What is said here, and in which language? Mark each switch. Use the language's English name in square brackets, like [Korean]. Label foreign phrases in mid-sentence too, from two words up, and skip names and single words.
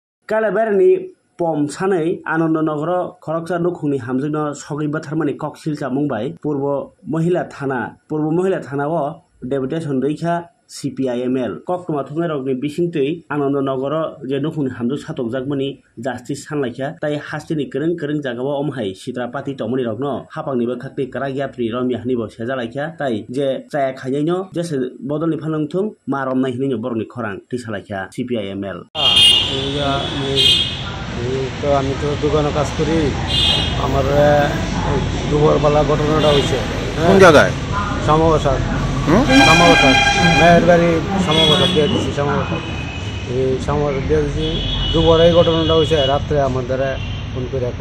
[Bodo] कालाबारनि पम सानै आनन्दनगर खरकसा नखुंनि हामजोनो सगै बाथारमानि ककसिलसा मुंबाय पूर्व महिला थानाव डेपुटेशन दैखा CPIML कक्टमा थुमेरकनि बिसिंतै आनन्दनगर जे नखुंनि हामजो सातकजाकमानि जास्टिस सानलायखा ताइ हास्तिनि करं जागाव अमहाय सित्रा पाति तमनि रगनो हापांनिबो खाक्ति करागियाप्रि रमियाहनिबो सेजालायखा ताइ जे चाया खायनो जेसे बदलनि फालंथुं मारमनाय हिनिनो बरनि खरां टिसालायखा CPIML [Bangla] তো আমি তো দোকানে কাজ করি আমার দুপুরবেলা ঘটনাটা হয়েছে কোন জায়গায় শ্যামাবাসার মেয়ের বাড়ি শ্যামাবাসার দিয়ে দিচ্ছি শ্যামাবাসার এই শ্যামাবাসার দিয়ে দিচ্ছি দুপুরে এই ঘটনাটা হয়েছে রাত্রে আমাদের ফোন করে রাখো